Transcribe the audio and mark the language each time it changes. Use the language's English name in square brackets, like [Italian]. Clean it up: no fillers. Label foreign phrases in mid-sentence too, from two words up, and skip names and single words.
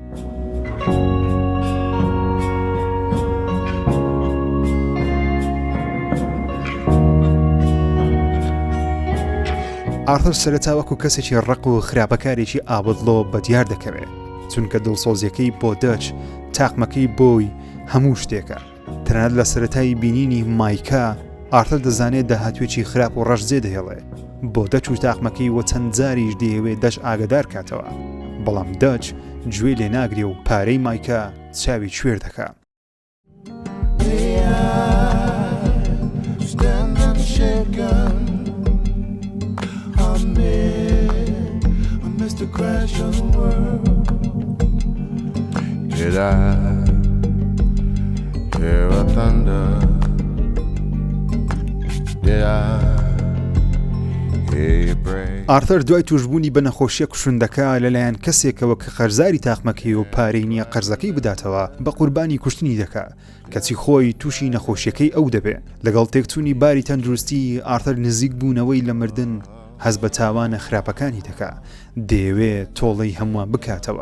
[Central Kurdish] ئارتر سەرەتا وەکو کەسێکی ڕق و خراپەکارێکی ئابدڵۆ بەدیار دەکەوێت، چونکە دڵسۆزیەکەی بۆ دەچ تاقمەکەی بۆی هەموو شتێکە. تەنانەت لە سەرەتایی بینینی مایکا ئارتر دەزانێت داهاتوێکی خراپ و ڕەشجێ دەهێڵێ، بۆ دەچ و تاقمەکەی وە چەند جاریش دەیەوێت دەچ ئاگادار کاتەوە، بەڵام دەچ گوێ لێ ناگرێ و پارەی مایکا چاوی کوێر دەکا. [English] Did I hear a thunder? Did I hear you break? [Central Kurdish] ئارتر دوای توشبوونی بە نەخۆشیە کوشندەکە لەلایەن کەسێکەوە کە خەرزاری تاقمەکەی و پارەی نییە قەرزەکەی بداتەوە بە قوربانی کوشتنی دەکا، کەچی خۆی تووشی نەخۆشیەکەی ئەو دەبێ. لەگەڵ تێکچوونی باری تەندروستی ئارتر نزیک بوونەوەی لە مردن هەز بە تاوانە خراپەکانی دەکا، دەیەوێت تۆڵەی هەمووان بکاتەوە.